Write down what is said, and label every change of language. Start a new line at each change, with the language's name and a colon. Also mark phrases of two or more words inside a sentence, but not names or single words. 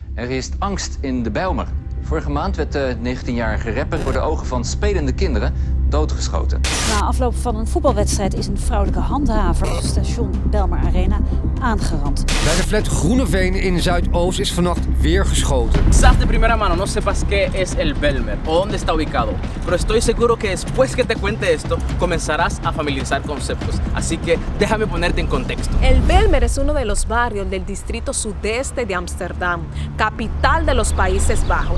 Dutch: Er heerst angst in de Bijlmer. Vorige maand werd de 19-jarige rapper voor de ogen van spelende kinderen doodgeschoten. Na afloop van een voetbalwedstrijd is een vrouwelijke handhaver op station Bijlmer Arena aangerand. Bij de flat Groeneveen in Zuidoost is vannacht weer geschoten.
Spanish: Quizás de primera mano no sepas qué es el Belmer o dónde está ubicado, pero estoy seguro que después que te cuente esto comenzarás a familiarizar conceptos. Así que déjame ponerte en contexto. El Belmer es uno de los barrios del distrito sudeste de Ámsterdam, capital de los Países Bajos.